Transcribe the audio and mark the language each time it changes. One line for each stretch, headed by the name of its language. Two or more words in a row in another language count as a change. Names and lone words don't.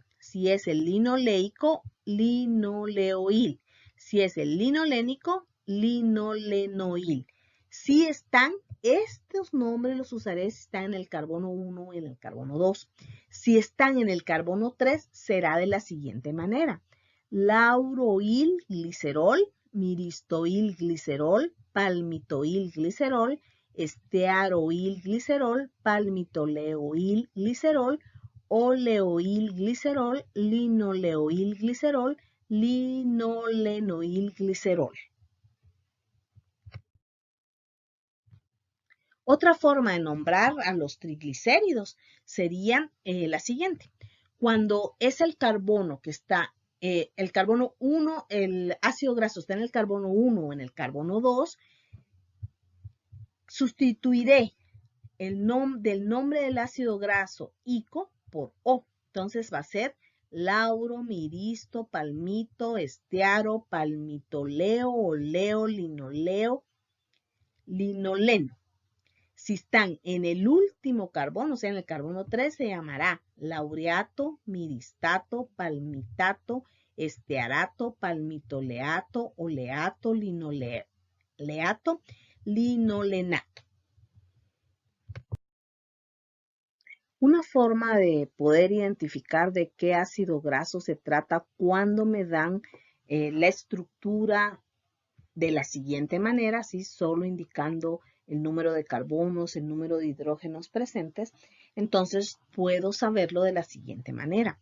Spanish: Si es el linoleico, linoleoil. Si es el linolénico, linolenoil. Si están, estos nombres los usaré si están en el carbono 1 y en el carbono 2. Si están en el carbono 3, será de la siguiente manera: lauroil glicerol, miristoil glicerol, palmitoil glicerol, estearoil glicerol, palmitoleoil glicerol, oleoil glicerol, linoleoil glicerol, linolenoil glicerol. Otra forma de nombrar a los triglicéridos sería la siguiente. Cuando es el carbono que está, el carbono 1, el ácido graso está en el carbono 1 o en el carbono 2, sustituiré del nombre del ácido graso ico por O. Entonces va a ser lauro, miristo, palmito, estearo, palmitoleo, oleo, linoleo, linoleno. Si están en el último carbono, o sea, en el carbono 3, se llamará laureato, miristato, palmitato, estearato, palmitoleato, oleato, linoleato, linolenato. Una forma de poder identificar de qué ácido graso se trata cuando me dan la estructura de la siguiente manera, ¿sí? Solo indicando el número de carbonos, el número de hidrógenos presentes, entonces puedo saberlo de la siguiente manera.